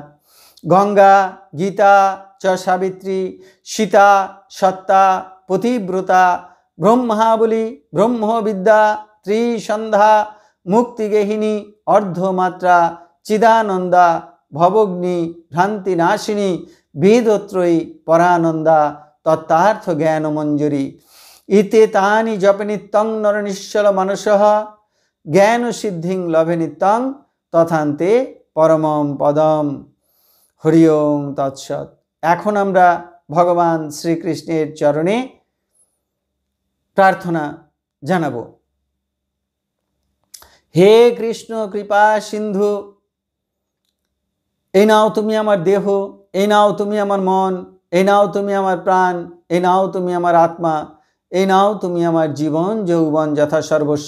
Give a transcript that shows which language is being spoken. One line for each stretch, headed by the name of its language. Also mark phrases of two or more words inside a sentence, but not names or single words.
Sanskrit: गंगा, गीता च सावित्री, सीता, सत्ता, पतिव्रता, ब्रह्मावली, ब्रह्मविद्या, त्रिसंध्या, मुक्तिगेहिनी, अर्धमात्रा, चिदानंदा, भवग्नि, भ्रांतिनाशिनी, वेदत्रयी, परानंदा, तत्तार्थ ज्ञान मंजरी। इते तानि जप नित्यं नरनिश्चल मनसः, ज्ञान सिद्धिं लभे नित्यं तथान्ते परमं पदम। हरि ओम तत्सत्।
Bangla: এখন আমরা ভগবান শ্রীকৃষ্ণের চরণে প্রার্থনা জানাবো। হে কৃষ্ণ কৃপা সিন্ধু, এই নাও তুমি আমার দেহ, এই নাও তুমি আমার মন, এই নাও তুমি আমার প্রাণ, এই নাও তুমি আমার আত্মা, এই নাও তুমি আমার জীবন যৌবন যথা সর্বস্ব।